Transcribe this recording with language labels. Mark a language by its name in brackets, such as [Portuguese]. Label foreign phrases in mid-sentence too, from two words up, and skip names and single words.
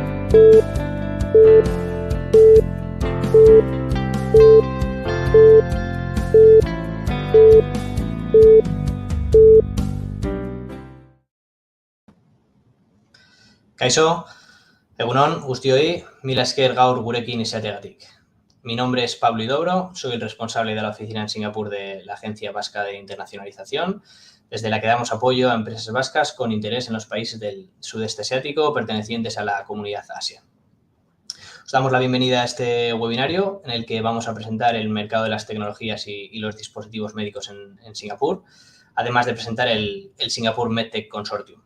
[Basque] Kaixo, egunon, guztioi, mila esker gaur gurekin izateagatik. [Spanish] Mi nombre es Pablo Idobro, soy el responsable de la oficina en Singapur de la Agencia Vasca de Internacionalización, desde la que damos apoyo a empresas vascas con interés en los países del sudeste asiático pertenecientes a la comunidad Asia. Os damos la bienvenida a este webinario en el que vamos a presentar el mercado de las tecnologías y los dispositivos médicos en Singapur, además de presentar el Singapore Medtech Consortium.